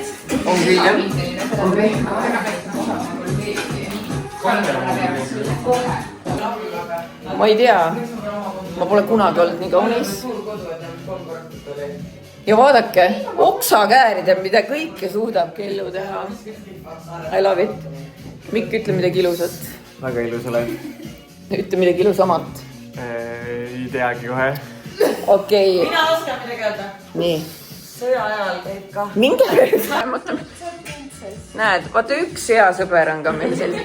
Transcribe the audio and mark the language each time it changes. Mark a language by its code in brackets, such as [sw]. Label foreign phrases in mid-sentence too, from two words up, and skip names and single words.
[et] On küll jah? On pehme. Ma ei tea, ma pole kunagi olnud nii kaunis. Ja vaadake, oksakäärid, mida kõike suudab kellu teha. [en] I love it. [et] Mikk, ütle midagi ilusat. Väga ilus oled. Ütle midagi ilusamat. Ei teagi kohe. Okei. Mina oskan midagi öelda. Nii. Sõja ajal käib ka. Mingi mõtleme. Näed, vaata üks hea sõber on ka meil selline.